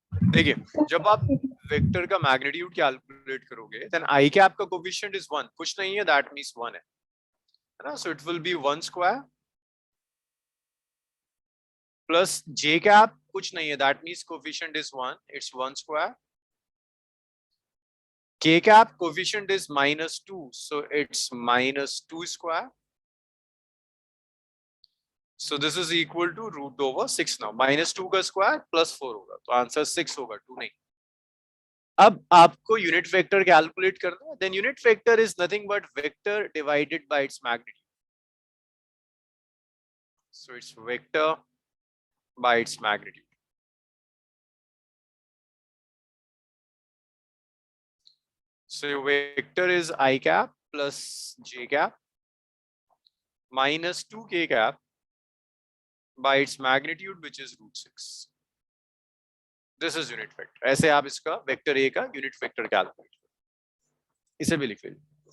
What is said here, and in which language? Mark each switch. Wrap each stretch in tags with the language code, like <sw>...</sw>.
<hi>देखिए, जब आप वेक्टर का मैग्नीट्यूड कैलकुलेट करोगे देन आई कैप का</hi> <en>coefficient is 1,</en> <hi>कुछ नहीं है,</hi> <en>that means 1</en> <hi>है ना।</hi> <en>so it will be 1 square plus j cap,</en> <hi>कुछ नहीं है,</hi> <en>That means coefficient is 1, it's 1 square. K cap coefficient is -2, so it's -2 square. So this is equal to √6 now.</en> <hi>-2 का square +4 होगा, तो आंसर 6 होगा, 2 नहीं। अब आपको यूनिट वेक्टर कैलकुलेट करना है,</hi> <en>Then unit vector is nothing but vector divided by its magnitude. So it's vector by its magnitude. So your vector is I cap plus j cap minus 2k cap by its magnitude, which is √6. This is unit vector.</en> <hi>ऐसे आप इसका vector A का unit vector calculate करो, इसे भी लिख लीजिए।</hi>